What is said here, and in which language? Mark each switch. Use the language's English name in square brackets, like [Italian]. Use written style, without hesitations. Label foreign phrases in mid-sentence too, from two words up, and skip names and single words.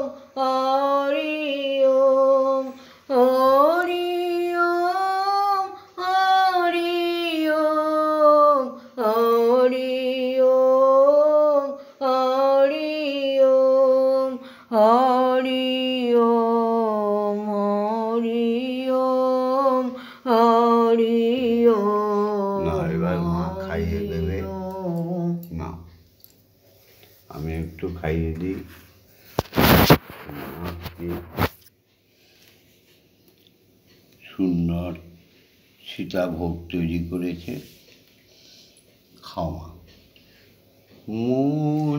[Sanskrit] हरि ओम हरि ओम हरि ओम हरि ओम हरि ओम हरि ओम हरि ओम हरि ओम। [Bangla] না এবার মা খাইয়ে দেবে না, আমি একটু খাইয়ে দিই। মাকে সুন্দর সীতাভোগ তৈরি করেছে, খাওয়া মন